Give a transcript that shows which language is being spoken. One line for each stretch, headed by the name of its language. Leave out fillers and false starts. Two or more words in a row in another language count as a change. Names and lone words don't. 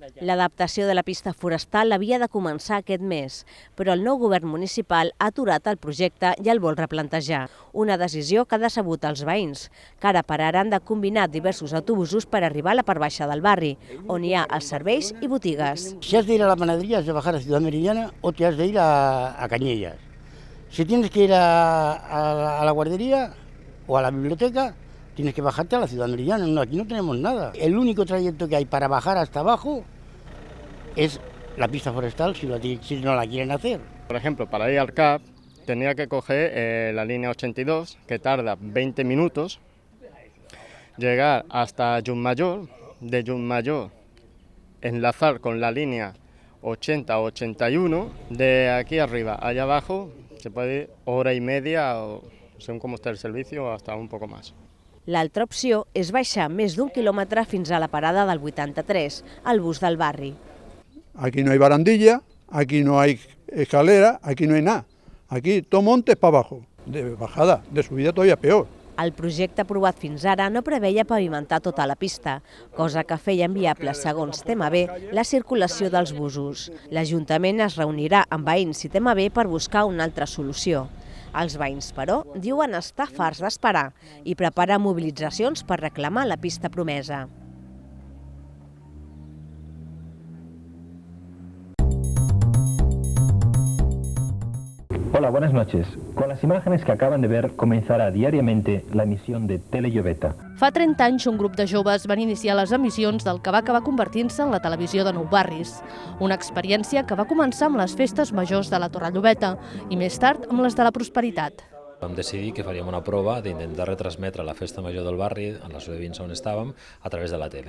Catalan: L'adaptació de la pista forestal havia de començar aquest mes, però el nou govern municipal ha aturat el projecte i el vol replantejar. Una decisió que ha decebut els veïns, que ara pararan de combinar diversos autobusos per arribar a la part baixa del barri, on hi ha els serveis i botigues.
Spanish: Si has de ir a la panadería, has de bajar a Ciudad Meridiana o te has de ir a Cañellas. Si tienes que ir a la guardería o a la biblioteca, tienes que bajarte a la Ciudad Meridiana. No, aquí no tenemos nada. El único trayecto que hay para bajar hasta abajo es la pista forestal, si no la quieren hacer. Por ejemplo, para ir al CAP tenía que coger la línea 82, que tarda 20 minutos, llegar hasta Llucmajor, de Llucmajor enlazar con la línea 80 o 81, de aquí arriba, allá abajo, se puede ir hora y media, o según cómo está el servicio, hasta un poco más.
Catalan: L'altra opció és baixar més d'1 quilòmetre fins a la parada del 83, el bus del barri.
Spanish: Aquí no hay barandilla, aquí no hay escalera, aquí no hay nada. Aquí todo monte es para abajo, de bajada, de subida todavía peor.
Catalan: El projecte aprovat fins ara no preveia pavimentar tota la pista, cosa que feia inviable, segons TMB, la circulació dels busos. L'Ajuntament es reunirà amb veïns i TMB per buscar una altra solució. Els veïns, però, diuen estar farts d'esperar i preparar mobilitzacions per reclamar la pista promesa.
Spanish: Hola, buenas noches. Con las imágenes que acaban de ver, comenzará diariamente la emisión de Telelloveta.
Catalan: Fa 30 anys, un grup de joves van iniciar les emissions del que va acabar convertint-se en la televisió de Nou Barris. Una experiència que va començar amb les festes majors de la Torrelluveta i més tard amb les de la Prosperitat. Vam decidir que faríem una prova d'intentar retransmetre la festa major del barri, en les veïns on estàvem, a través de la tele.